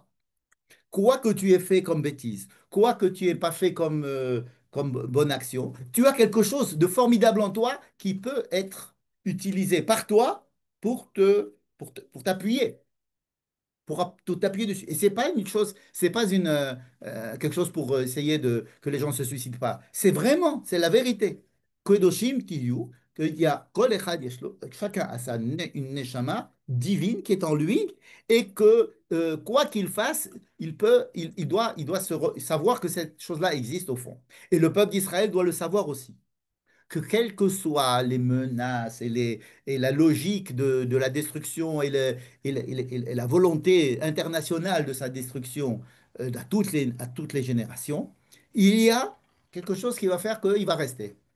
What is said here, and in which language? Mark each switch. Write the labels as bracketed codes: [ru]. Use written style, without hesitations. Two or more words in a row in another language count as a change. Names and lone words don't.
[fr] Quoi que tu aies fait comme bêtise, quoi que tu aies pas fait comme bonne action, tu as quelque chose de formidable en toi qui peut être utilisé par toi pour t'appuyer. Tout appuyer dessus. Et c'est pas une chose, c'est pas quelque chose pour essayer que les gens ne se suicident pas. C'est la vérité. [he] קדושים תהיו, [fr] qu'il y a [he] כל אחד [fr] chacun a une neshama divine qui est en lui et que quoi qu'il fasse, il doit savoir que cette chose-là existe au fond. Et le peuple d'Israël doit le savoir aussi que quelles que soient les menaces et la logique de la destruction et la volonté internationale de sa destruction à toutes les générations, il y a quelque chose qui va faire qu'il va rester.